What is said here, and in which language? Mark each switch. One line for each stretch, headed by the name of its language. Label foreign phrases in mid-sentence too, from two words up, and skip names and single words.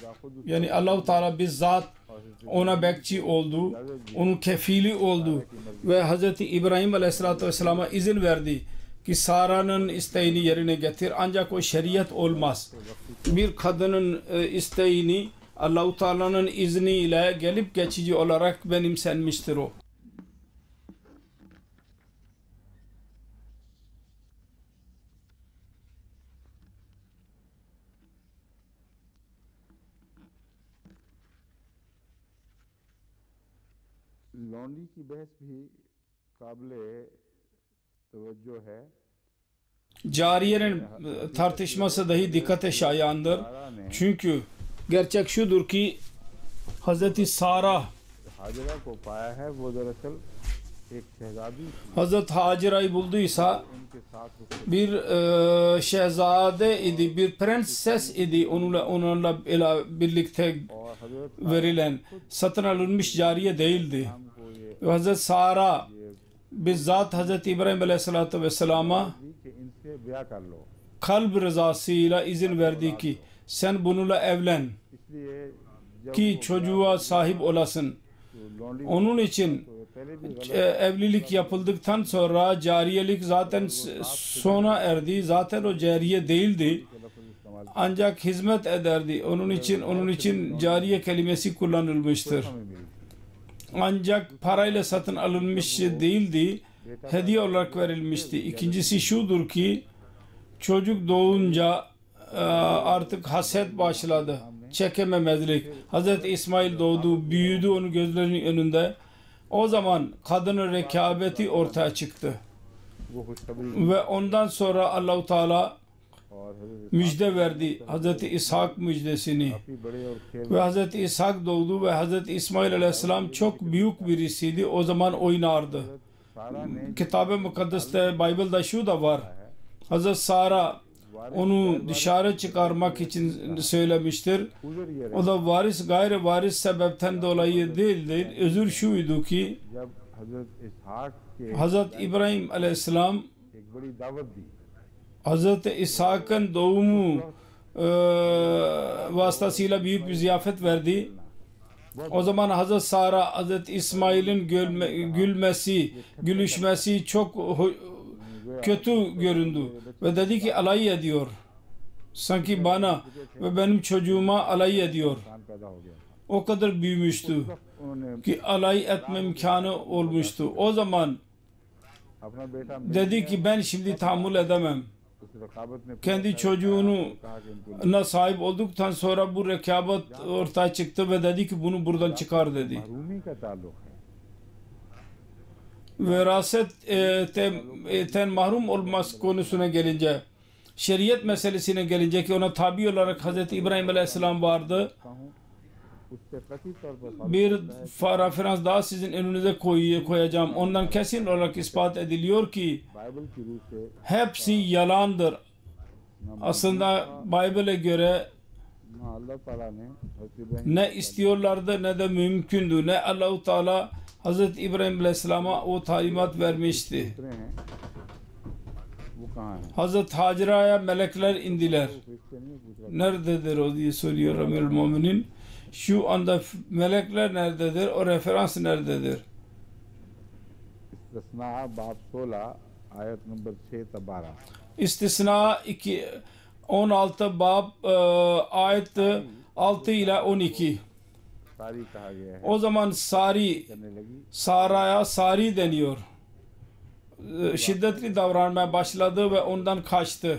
Turkish: Yani Allah-u Teala bizzat ona bekçi oldu, onun kefili oldu ve Hz. İbrahim Aleyhisselatü Vesselam'a izin verdi ki Sara'nın isteğini yerine getir. Ancak o şeriat olmaz. Bir kadının isteğini Allah-u Teala'nın izniyle gelip geçici olarak benimsenmiştir o.
Urdu: لونڈی کی بحث بھی قابلِ توجہ ہے
Turkish: Cariyenin tartışması dahi dikkate şayandır. Çünkü gerçek şudur ki Hz. Sara
Urdu: ہاجرہ کو پایا ہے وہ دراصل ایک شہزادی تھی
Turkish: Hz. Hacira'yı bulduysa
Urdu: ان کے ساتھ رخصت
Turkish: bir şehzade idi, bir prenses idi onunla birlikte
Urdu: اور حضرت
Turkish: verilen satın alınmış cariye değildi.
Urdu: کو یہ
Turkish: Ve Hz. Sara bizzat Hz. İbrahim Aleyhisselatü Vesselam'a
Urdu: دی کہ ان سے بیاہ کر لو
Turkish: kalp rızasıyla izin verdi ki sen bununla evlen
Urdu: اس لیے جب
Turkish: ki çocuğa sahip olasın.
Urdu: وہ لونڈی
Turkish: Onun için
Urdu: تو پہلے بھی
Turkish: evlilik yapıldıktan sonra cariyelik zaten sona erdi. Zaten o cariye değildi.
Urdu: لفظ استعمال
Turkish: Ancak hizmet ederdi. Onun için cariye kelimesi kullanılmıştır.
Urdu: ہمیں ملی
Turkish: Ancak parayla satın alınmış değildi. Hediye olarak verilmişti. İkincisi şudur ki çocuk doğunca artık haset başladı. Çekememezlik. Hz. İsmail doğdu, büyüdü onun gözlerinin önünde. O zaman kadının rekabeti ortaya çıktı.
Urdu: وہ خوشخبری
Turkish: Ve ondan sonra Allah-u Teala
Urdu: اور حضرت
Turkish: müjde verdi. Hz. İshak müjdesini.
Urdu: کافی بڑے اور کھیل
Turkish: Ve Hz. İshak doğdu ve Hz. İsmail Aleyhisselam çok büyük birisiydi. O zaman oynardı.
Urdu: سارہ نے
Turkish: Kitab-ı Mukaddes'te, Bible'da şu da var. Hz. Sara onu dışarı çıkarmak için söylemiştir.
Urdu: عذر یہ
Turkish: O da varis gayri varis sebepten dolayı değildir. Özür şuydu ki
Urdu: جب حضرت اسحاق کے
Turkish: Hz. İbrahim Aleyhisselam
Urdu: ایک بڑی دعوت دی
Turkish: Hz. İshak'ın doğumu vasıtasıyla büyük bir ziyafet verdi. O zaman Hz. Sara, Hz. İsmail'in gülmesi, gülüşmesi çok kötü göründü. Ve dedi ki alay ediyor. Sanki bana ve benim çocuğuma alay ediyor.
Urdu: انسان پیدا ہو گیا تھا
Turkish: O kadar büyümüştü
Urdu: انہوں نے
Turkish: ki alay etme imkanı olmuştu. O zaman
Urdu: اپنا بیٹا مل
Turkish: Dedi
Urdu: گیا,
Turkish: ki ben şimdi tahammül edemem.
Urdu: اس رقابت نے
Turkish: Kendi
Urdu: پوچھا,
Turkish: çocuğunu
Urdu: کہا کہ ان کو
Turkish: na sahip olduktan sonra bu rekabet ortaya çıktı ve dedi ki bunu buradan çıkar dedi.
Urdu: محرومی کا تعلق ہے.
Turkish: Verasetten mahrum olmaz konusuna gelince, şeriat meselesine gelince ki ona tabi olarak Hazreti İbrahim Aleyhisselam vardı.
Urdu: اس سے کتھِت طور پر
Turkish: Bir referans daha sizin önünüze koyacağım. Ondan kesin olarak ispat ediliyor ki
Urdu: بائبل کی رو سے
Turkish: hepsi yalandır. Aslında Bible'e göre
Urdu: نہ اللہ تعالیٰ نے حضرت ابراہیم
Turkish: ne istiyorlardı ne de mümkündü. Ne Allah-u Teala Hazreti İbrahim Aleyhisselam'a o talimat vermişti.
Urdu: اترے ہیں، وہ کہاں ہیں?
Turkish: Hazreti Hacera'ya melekler indiler.
Urdu: اس سے نہیں پوچھ رہا,
Turkish: Nerededir o diye soruyor Emirül Müminin. Şu anda melekler nerededir? O referans nerededir?
Urdu: استثنا باب 16 آیت نمبر 6 تک 12.
Turkish: İstisna 16 bab ayet 6 ile 12.
Urdu: ساری کہا گیا ہے,
Turkish: O zaman Sari,
Urdu: کرنے لگی,
Turkish: Sara'ya Sari deniyor. Şiddetli davranmaya başladı ve ondan kaçtı.